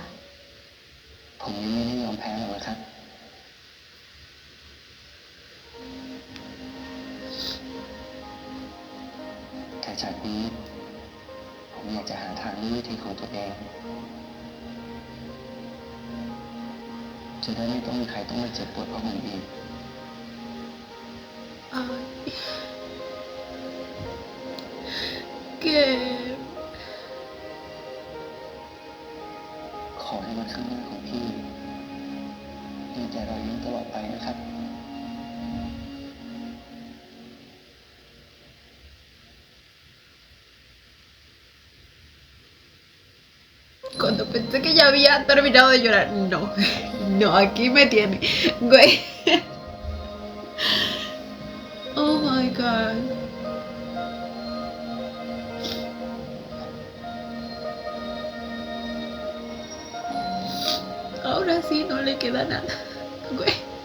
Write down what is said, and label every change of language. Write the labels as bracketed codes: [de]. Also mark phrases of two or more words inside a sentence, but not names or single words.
[th] ผมยังไม่ได้ยอมแพ้หรอกนะครับ แต่จากนี้ ผมอยากจะหาทางด้วยวิธีของตัวเอง จะได้ไม่ต้องมีใครต้องมาเจ็บปวดเพราะผมอีก [es] Ay. ¿Qué? [th] ขอให้วันข้างหน้าของพี่มีแต่รอยยิ้มตลอดไปนะครับ [es] Cuando pensé que ya había terminado de llorar, no, no, aquí me tiene, güey. [en] Oh my god. [es] Ahora sí no le queda nada, güey.